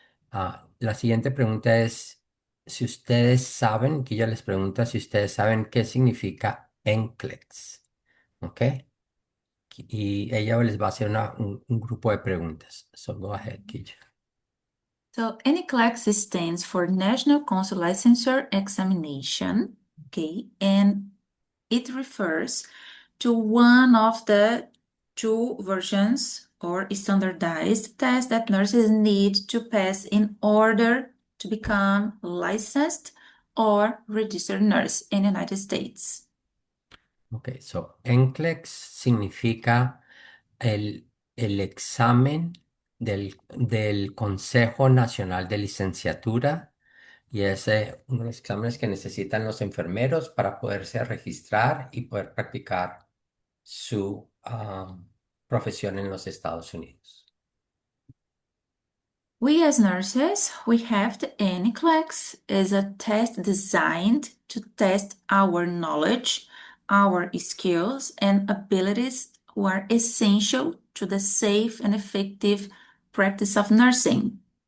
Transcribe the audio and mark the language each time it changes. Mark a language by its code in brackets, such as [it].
[es] La siguiente pregunta es si ustedes saben, que ella les pregunta si ustedes saben qué significa NCLEX, ¿ok? Y ella les va a hacer un grupo de preguntas. [en] So go ahead, Kija. So NCLEX stands for National Council Licensure Examination, okay, and it refers to one of the two versions or standardized tests that nurses need to pass in order to become licensed or registered nurse in the United States. [es] Ok, so NCLEX significa el examen del Consejo Nacional de Licenciatura, y es uno de los exámenes que necesitan los enfermeros para poderse registrar y poder practicar su profesión en los Estados Unidos. [en] We as nurses, we have the NCLEX as a test designed to test our knowledge, our skills and abilities who are essential to the safe and effective practice of nursing.